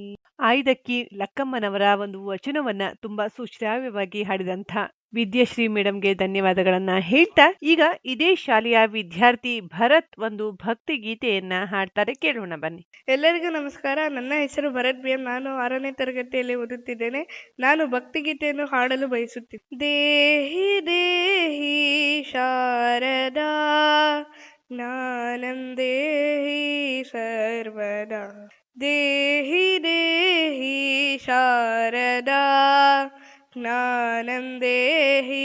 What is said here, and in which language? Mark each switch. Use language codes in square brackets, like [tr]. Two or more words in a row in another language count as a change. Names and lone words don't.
[kn] ಆಯ್ದಕ್ಕಿ ಲಕ್ಕಮ್ಮನವರ ಒಂದು ವಚನವನ್ನ ತುಂಬಾ ಸುಶ್ರಾವ್ಯವಾಗಿ ಹಾಡಿದಂಥ ವಿದ್ಯಾಶ್ರೀ ಮೇಡಮ್ಗೆ ಧನ್ಯವಾದಗಳನ್ನ ಹೇಳ್ತಾ, ಈಗ ಇದೇ ಶಾಲೆಯ ವಿದ್ಯಾರ್ಥಿ ಭರತ್ ಒಂದು ಭಕ್ತಿ ಗೀತೆಯನ್ನ ಹಾಡ್ತಾರೆ, ಕೇಳೋಣ ಬನ್ನಿ. ಎಲ್ಲರಿಗೂ ನಮಸ್ಕಾರ. ನನ್ನ ಹೆಸರು ಭರತ್ ಬಿ ಎಂ. ನಾನು 6ನೇ ತರಗತಿಯಲ್ಲಿ ಓದುತ್ತಿದ್ದೇನೆ. ನಾನು ಭಕ್ತಿಗೀತೆಯನ್ನು ಹಾಡಲು ಬಯಸುತ್ತೇನೆ. [sa] ದೇಹಿ ದೇಹಿ ಶಾರದಾ ಜ್ಞಾನಂ ದೇಹಿ ಸರ್ವದಾ, ದೇಹಿ ದೇಹಿ ಶಾರದಾ ಜ್ಞಾನಂ ದೇಹಿ